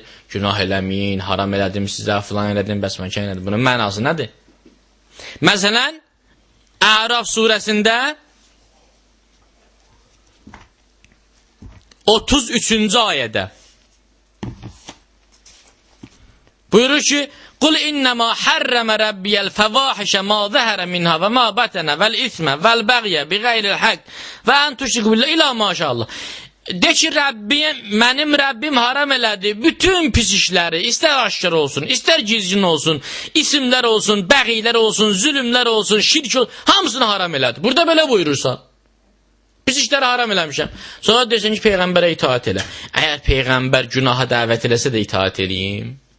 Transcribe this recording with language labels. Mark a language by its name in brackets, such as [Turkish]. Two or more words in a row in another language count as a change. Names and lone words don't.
[Azerbaijani] Günah eləməyin, haram elədim sizə, filan elədim, bəsməkən elədim. Bunun mənası nədir? Məsələn, Əraf surəsində 33-cü ayədə buyurur ki, [Arabic] قل إنما حرم ربي الفواحش ما ظهر منها وما بطن والإثم والبغي بغير الحق وأن تشركوا بالله إلى ما شاء الله. [Azerbaijani] De ki, mənim Rəbbim haram elədi bütün pis işləri, istər aşkar olsun, istər gizgin olsun, isimlər olsun, bəğilər olsun, zülümlər olsun, şirk olsun, hamısını haram elədi. Burada belə buyurursa, pis işləri haram eləmişəm. Sonra desin ki, Peyğəmbərə itaat elə. Əgər Peyğəmbər günaha dəvət eləsə də itaat eləyim.